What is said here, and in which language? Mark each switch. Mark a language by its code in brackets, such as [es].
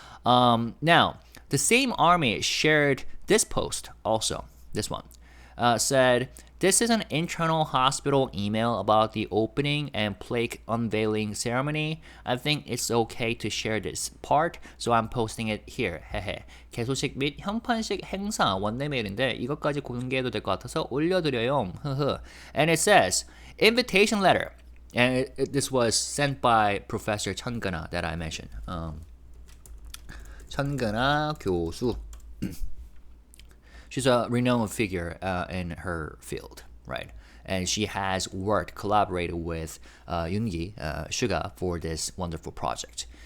[en] Now, the same army shared this post also, this one, said, this is an internal hospital email about the opening and plaque unveiling ceremony. I think it's okay to share this part, so I'm posting it here. 헤헤. [ko] 개소식 및 현판식 행사 원내메일인데 이것까지 공개해도 될 것 같아서 올려드려요. [en] 흐흐. And it says, invitation letter. And this was sent by Professor Chungana that I mentioned. Chungana 교수. She's a renowned figure in her field, right? And she has collaborated with Yoongi, Suga, for this wonderful project.